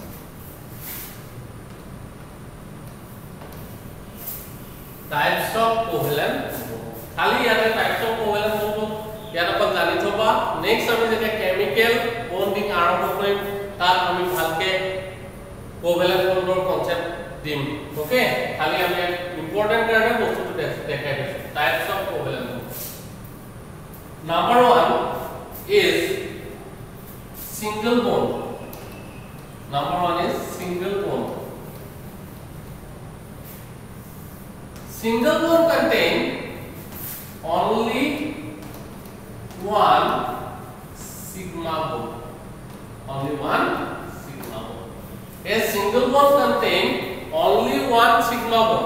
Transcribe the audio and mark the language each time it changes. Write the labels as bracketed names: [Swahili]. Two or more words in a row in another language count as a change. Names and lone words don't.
[English] types of covalent bond [Assamese] খালি ইয়াতে [English] types of covalent bond [Assamese] ইয়াত অকল জানি থবা নেক্সট আমি যেতিয়া [English] chemical bonding [Assamese] আৰম্ভ কৰিম তাত আমি ভালকে covalent bondৰ কনসেপ্ট দিম ওকে খালি আমি ইম্পৰ্টেন্ট কাৰণে বস্তুটো দেখাই দিছো [English] types of covalent bond number 1 is single bond [Assamese] number 1 is single bond [English] single bond contain only one sigma bond only one sigma bond A single bond contains only one sigma bond.